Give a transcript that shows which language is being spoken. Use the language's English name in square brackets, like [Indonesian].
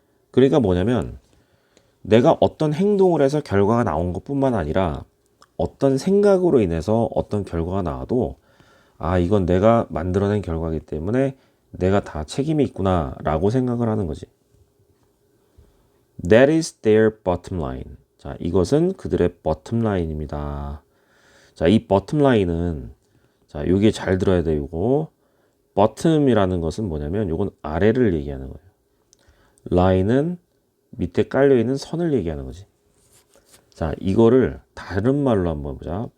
[Korean] 그러니까 뭐냐면 내가 어떤 행동을 해서 결과가 나온 것뿐만 아니라 어떤 생각으로 인해서 어떤 결과가 나와도 이건 내가 만들어낸 결과이기 때문에 내가 다 책임이 있구나 라고 생각을 하는 거지. [English] That is their bottom line. [Korean] 자, 이것은 그들의 bottom line입니다. 자, 이 bottom line은 자, 요게 잘 들어야 돼. 요거 bottom이라는 것은 뭐냐면 요건 아래를 얘기하는 거예요. line은 밑에 깔려 있는 선을 얘기하는 거지. 자, 이거를 다른 말로 한번 보자.